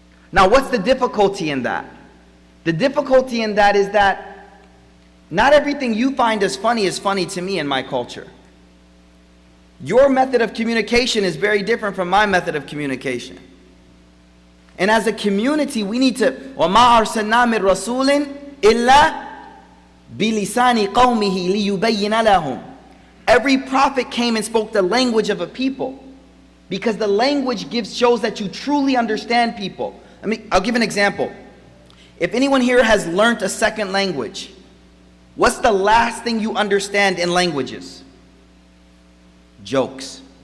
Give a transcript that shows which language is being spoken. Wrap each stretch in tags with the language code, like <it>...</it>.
<en>Now, what's the difficulty in that? The difficulty in that is that not everything you find as funny is funny to me in my culture. Your method of communication is very different from my method of communication. And as a community, we need to</en> <ar>وَمَا أَرْسَلْنَا مِن رَسُولٍ إِلَّا بِلِسَانِ قَوْمِهِ لِيُبَيِّنَ لَهُمْ.</ar> <en>Every prophet came and spoke the language of a people, because the language shows that you truly understand people. I'll give an example. If anyone here has learned a second language, what's the last thing you understand in languages? Jokes.</en>